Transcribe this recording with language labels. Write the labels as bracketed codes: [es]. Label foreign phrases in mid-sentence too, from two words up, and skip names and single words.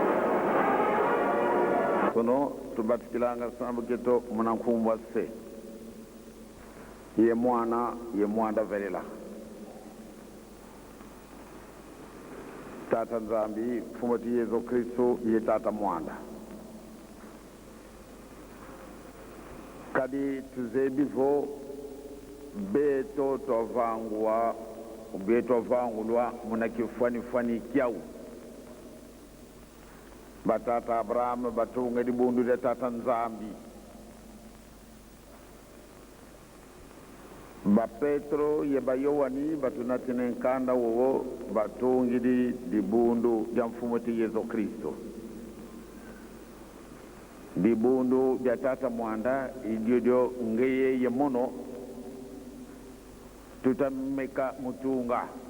[kg] kono to batkilanga sambu keto munankumbwa se ye mwanda velela tata nzambi mfumo ti Yesu Kristo ye tata mwanda kadi tuzebivo beto tovangulwa muna kifani kyau batata Abraham batunga di bundu de tata nzambi ba Petro ye ba Yohani batunatine nkanda wowo batungi di bundu ja mfumo ti Yesu Kristo di bundu ja tata mwanda idiodio ngeye ye mono tutameka mutunga